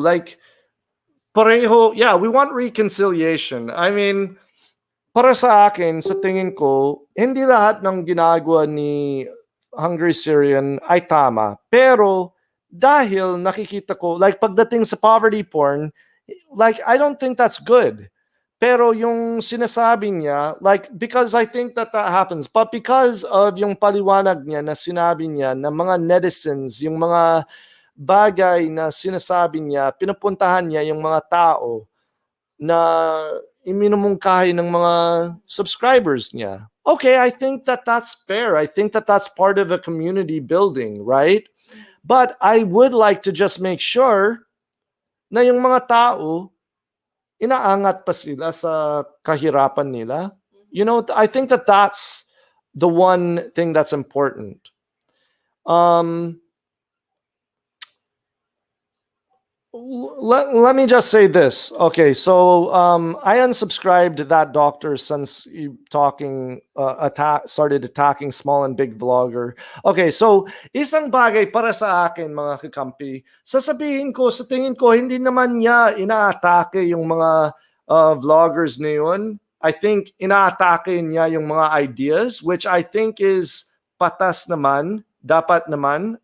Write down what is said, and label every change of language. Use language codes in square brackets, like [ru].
[en] Like, [tl] pareho, [en] we want reconciliation. [tl] I mean, para sa akin, sa tingin ko, hindi lahat ng ginagawa ni Hungry Syrian ay tama. Pero, dahil nakikita ko, like pagdating sa poverty porn, like, [en] I don't think that's good. [tl] Pero yung sinasabi niya, like, [en] because I think that happens, but because of [tl] yung paliwanag niya na sinabi niya na mga netizens, yung mga bagay na sinasabi niya, pinupuntahan niya yung mga tao na iminumungkahi ng mga subscribers niya. [en] Okay, I think that that's fair. I think that that's part of a community building, right? But I would like to just make sure [tl] na yung mga tao, inaangat pa sila sa kahirapan nila. [en] You know, I think that that's the one thing that's important. Let me just say this. Okay, so I unsubscribed to that doctor since he started attacking small and big vlogger. [tl] Okay, so isang bagay para sa akin mga kakampi, sasabihin ko, sa tingin ko, hindi naman niya inaatake yung mga vloggers na yun. [en] I think [tl] inaatake niya yung mga ideas, [en] which I think is [tl] patas naman, dapat naman.